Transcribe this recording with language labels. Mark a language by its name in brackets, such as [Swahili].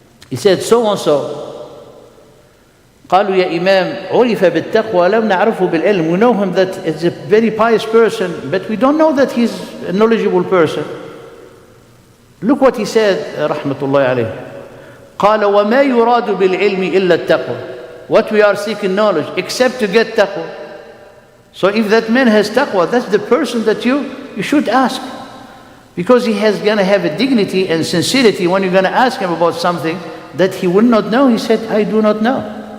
[English] He said, so and so. [Arabic] قالوا يا إمام عرف بالتقوى لم نعرفه بالعلم. [English] We know him that he's a very pious person, but we don't know that he's a knowledgeable person. Look what he said, rahmatullahi alayhi. [Arabic] قال وما يراد بالعلم إلا التقوى. [English] What we are seeking knowledge except to get taqwa. So if that man has taqwa, that's the person that you should ask. Because he has going to have a dignity and sincerity when you're going to ask him about something that he will not know. He said, I do not know.